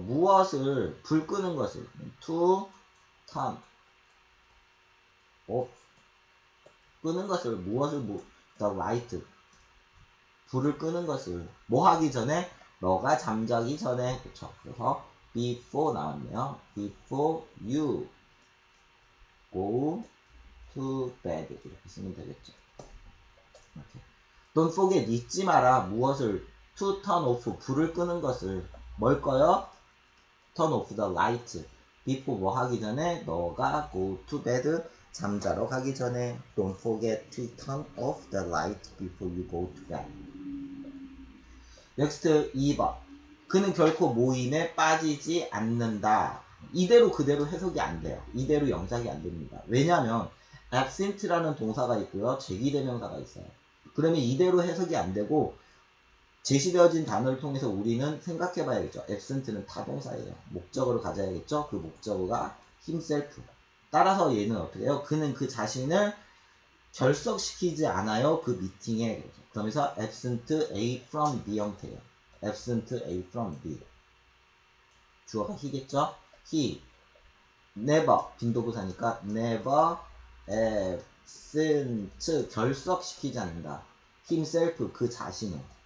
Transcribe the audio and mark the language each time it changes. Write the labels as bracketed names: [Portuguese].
[Korean] 무엇을 불 끄는 것을 [English] to turn off [Korean] 끄는 것을 무엇을 [English] the light [Korean] 불을 끄는 것을 뭐 하기 전에 너가 잠자기 전에 그쵸. 그래서 before 나왔네요. [English] before you go to bed [Korean] 이렇게 쓰면 되겠죠. 이렇게. [English] Don't forget [Korean] 잊지 마라 무엇을 [English] to turn off [Korean] 불을 끄는 것을 뭘 꺼요? [English] turn off the light before [Korean] 뭐 하기 전에 너가 [English] go to bed [Korean] 잠자러 가기 전에 [English] don't forget to turn off the light before you go to bed. [Korean] next 2번 그는 결코 모임에 빠지지 않는다. 이대로 그대로 해석이 안 돼요. 이대로 영작이 안 됩니다. 왜냐하면 absent라는 동사가 있고요. 제기대명사가 있어요. 그러면 이대로 해석이 안 되고 제시되어진 단어를 통해서 우리는 생각해 봐야겠죠. absent는 타동사예요. 목적어를 가져야겠죠. 그 목적어가 himself. 따라서 얘는 어떻게 해요? 그는 그 자신을 결석시키지 않아요. 그 미팅에. 그러면서 absent A from B 형태예요. absent A from B. 주어가 he겠죠? he. never. 빈도부사니까 never absent. 결석시키지 않는다. himself. 그 자신을.